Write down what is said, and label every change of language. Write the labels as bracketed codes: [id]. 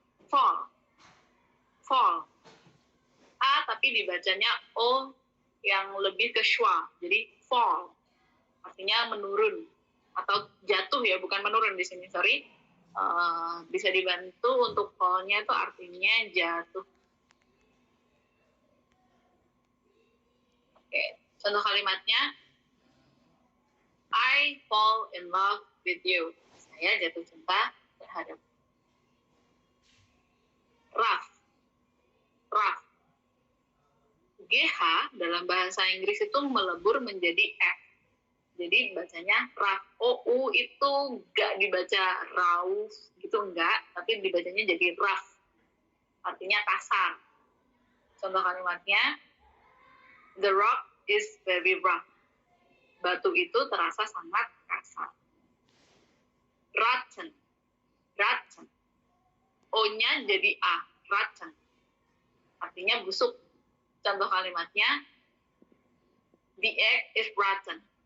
[id] Fall. Fall. A tapi dibacanya O yang lebih ke schwa, jadi fall. Artinya menurun atau jatuh ya, bukan menurun di sini, sorry. Bisa dibantu untuk fall-nya itu artinya jatuh. Oke, contoh kalimatnya, [en] I fall in love with you. [id] Saya jatuh cinta terhadap. [en] Rough. Rough. [id] GH dalam bahasa Inggris itu melebur menjadi F. Jadi bacanya rough. OU itu nggak dibaca rauf gitu, enggak, tapi dibacanya jadi rough. Artinya kasar. Contoh kalimatnya, [en] the rock is very rough. [id] Batu itu terasa sangat kasar. Rotten. Rotten. O-nya jadi A. Rotten. Artinya busuk. Contoh kalimatnya, [en] the egg is rotten.